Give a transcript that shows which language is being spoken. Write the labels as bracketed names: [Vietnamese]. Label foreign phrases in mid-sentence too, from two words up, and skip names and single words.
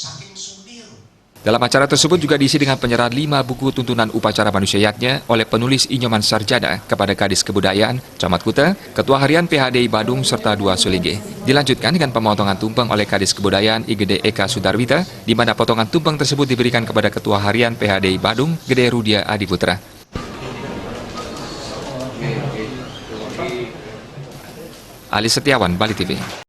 [Indonesian] Dalam acara tersebut juga diisi dengan penyerahan 5 buku tuntunan upacara manusia yatnya oleh penulis Inyoman Sarjana kepada Kadis Kebudayaan, Camat Kute, Ketua Harian PHDI Badung, serta 2 Sulinggi. Dilanjutkan dengan pemotongan tumpeng oleh Kadis Kebudayaan Gede Eka Sudarwita, di mana potongan tumpeng tersebut diberikan kepada Ketua Harian PHDI Badung, Gede Rudia Adiputra. Ali Setiawan, Bali TV.